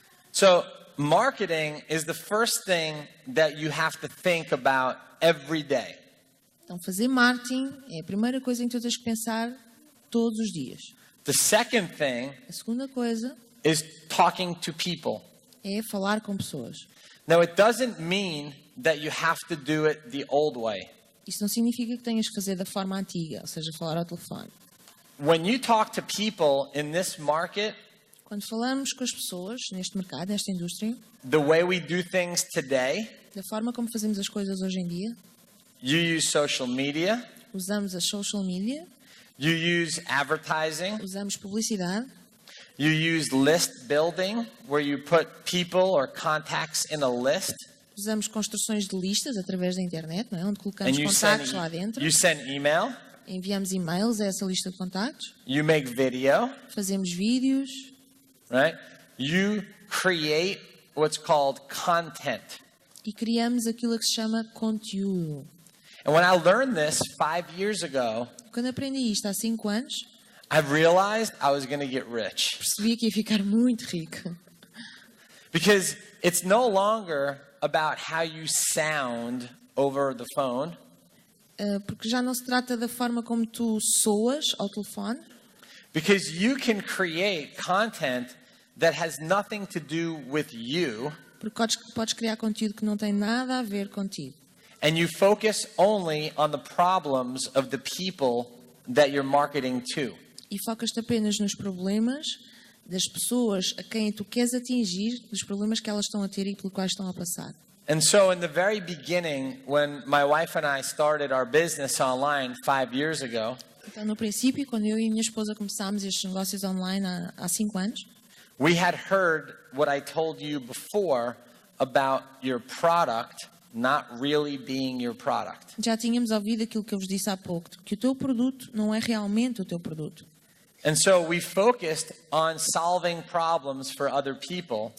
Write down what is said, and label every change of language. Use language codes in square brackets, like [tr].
[en] So marketing is the first thing that you have to think about every day. [pt] Então fazer marketing é a primeira coisa em que tu tens que pensar todos os dias. [en] The second thing [pt] A segunda coisa [en] is talking to people. [pt] é falar com pessoas. [en] Now, it doesn't mean that you have to do it the old way. [pt] Isso não significa que tenhas que fazer da forma antiga, ou seja, falar ao telefone. [en] When you talk to people in this market, [pt] Quando falamos com as pessoas neste mercado, nesta indústria, [en] the way we do things today, [pt] da forma como fazemos as coisas hoje em dia, [en] you use social media, [pt] usamos as social media, [en] you use advertising, [pt] usamos publicidade, [en] you use list building, where you put people or contacts in a list, [pt] usamos construções de listas através da internet, não é? Onde [en] and [pt] colocamos contactos lá dentro, [en] you send email, [pt] enviamos e-mails a essa lista de contactos, [en] you make video, [pt] fazemos vídeos, [en] right? You create what's called content. [pt] e criamos aquilo que se chama conteúdo. [en] And when I learned this 5 years ago, [pt] Quando aprendi isto há 5 anos, [en] I realized I was going to get rich. [pt] percebi que ia ficar muito rico. [en] Because it's no longer about how you sound over the phone. [pt] Porque já não se trata da forma como tu soas ao telefone, [en] Because you can create content that has nothing to do with you, [pt] porque podes criar conteúdo que não tem nada a ver contigo. [en] and you focus only on the problems of the people that you're marketing to. [pt] E focas-te apenas nos problemas das pessoas a quem tu queres atingir, dos problemas que elas estão a ter e pelos quais estão a passar. [en] And so in the very beginning, when my wife and I started our business online 5 years ago, [pt] Então, no princípio, quando eu e minha esposa começámos estes negócios online há 5 anos, [en] we had heard what I told you before about your product not really being your product. [pt] já tínhamos ouvido aquilo que eu vos disse há pouco, que o teu produto não é realmente o teu produto. [en] And so we focused on solving problems for other people.